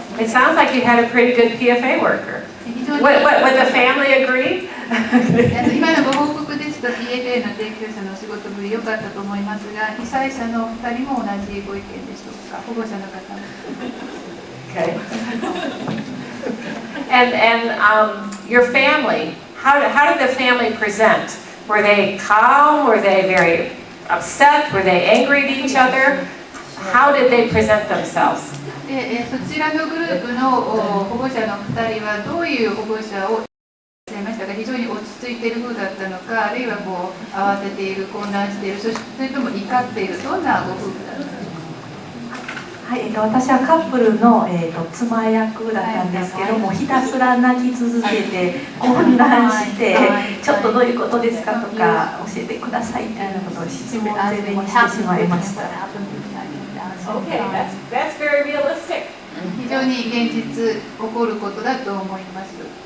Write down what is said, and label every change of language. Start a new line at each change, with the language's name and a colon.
English: It sounds like you had a pretty good PFA worker. Would the family agree?
Japanese: 今のご報告ですと PFA の提供者のお仕事ぶり良かったと思いますが、被災者の2人も同じご意見でしょうか？保護者の方も。
English: Okay. And your family, how did the family present? Were they calm? Were they very upset? Were they angry at each other? How did they present themselves?
Japanese: そちらのグループの保護者の2人はどういう保護者をいらっしゃいましたか？非常に落ち着いている風だったのか、あるいはこう慌てている、混乱している、それとも怒っている、どんなご夫婦だったんですか？はい、私はカップルの、妻役だったんですけども、ひたすら泣き続けて混乱して、ちょっとどういうことですかとか教えてくださいということを質問攻めにしてしまいました。
English: Okay, that's very realistic.
Japanese: 非常に現実起こることだと思います。